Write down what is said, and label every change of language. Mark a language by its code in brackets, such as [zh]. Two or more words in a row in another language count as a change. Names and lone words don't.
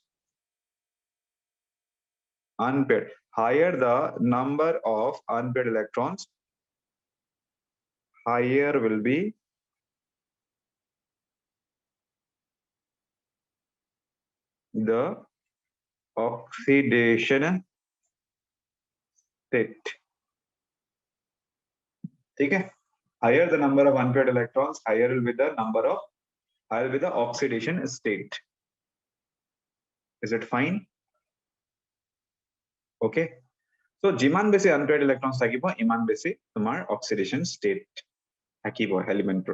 [en] higher the number of unpaired electrons, higher will be the oxidation state. [hi] ठीक है? [en] Higher the number of unpaired electrons, higher will be the oxidation state. Is it fine? Okay, so [as] যিমান বেছি [en] unpaired electrons [as] থাকিব ইমান বেছি তোমাৰ [en] oxidation state থাকিব elementor.